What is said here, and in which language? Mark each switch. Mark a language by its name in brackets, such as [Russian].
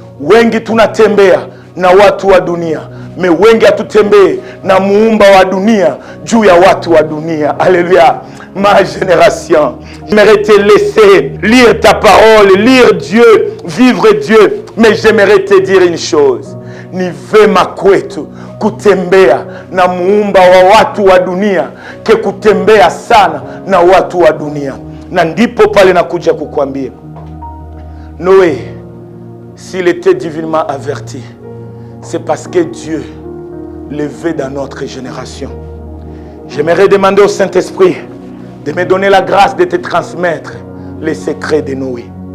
[Swahili] Wengi tunatembea na watu wa dunia, wengi hatutembee na muumba wa dunia juu ya watu wa dunia. Alléluia. [French] Ma génération, j'aimerais te laisser lire ta parole, lire Dieu, vivre Dieu. Mais j'aimerais te dire une chose. [Swahili] Ni vema kwetu kutembea na muumba wa watu wa dunia ke kutembea sana na watu wa dunia. Na ndipo pale nakuja kukwambia, [French] Noé, s'il était divinement averti, c'est parce que Dieu le veut dans notre génération. J'aimerais demander au Saint-Esprit de me donner la grâce de te transmettre les secrets de Noé.